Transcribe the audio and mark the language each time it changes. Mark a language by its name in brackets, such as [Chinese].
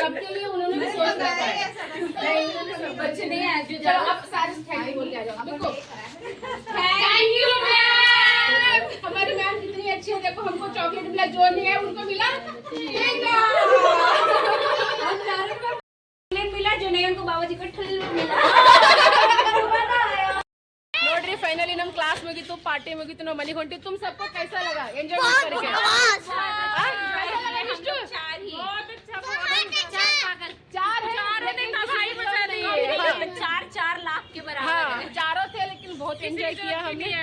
[Hindi] सबके लिए उन्होंने भी सोच रखा है। बच्चे नहीं आए जो जाओ, आप सारे थैंक यू बोल के आ जाओ। देखो थैंक यू मैम, हमारी मैम कितनी अच्छी है। देखो हमको चॉकलेट मिला, जो नहीं है उनको मिला चॉकलेट मिला, जो नहीं उनको बाबा जी का ठल्लू मिला। [Kannada] ನೋಡ್ರಿ ಫೈನಲಿ ನಮ್ಮ ಕ್ಲಾಸ್ ಮುಗೀತು, ಪಾರ್ಟಿ ಮುಗೀತು, ನಾವು ಮನೆಗೆ ಹೊಂಟಿವಿ. [Hindi] तुम सबको कैसा लगा एंजॉय करके? चार लाख के बराबर। हाँ, चारों थे लेकिन बहुत एंजॉय किया हमने।